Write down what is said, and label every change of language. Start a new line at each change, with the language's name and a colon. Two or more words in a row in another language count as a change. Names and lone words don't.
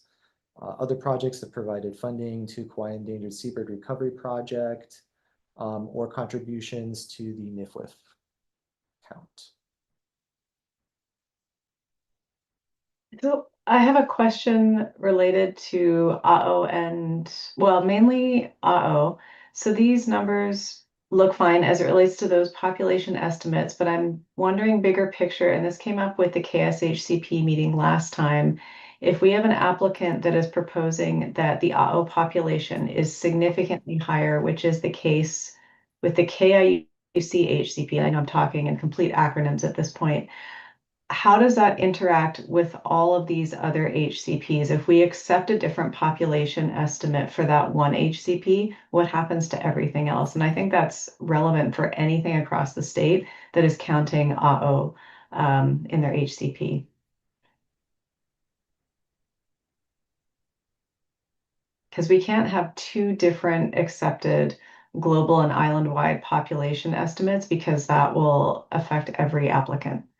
English: Other projects have provided funding to Kauai Endangered Seabird Recovery Project or contributions to the NIFWF count. So I have a question related to aeʻo and, well, mainly aeʻo. So these numbers look fine as it relates to those population estimates, but I'm wondering bigger picture, and this came up with the KSHCP meeting last time. If we have an applicant that is proposing that the aeʻo population is significantly higher, which is the case with the KIUC HCP, I know I'm talking in complete acronyms at this point, how does that interact with all of these other HCPs? If we accept a different population estimate for that one HCP, what happens to everything else? And I think that's relevant for anything across the state that is counting aeʻo in their HCP. Because we can't have two different accepted global and island-wide population estimates because that will affect every applicant.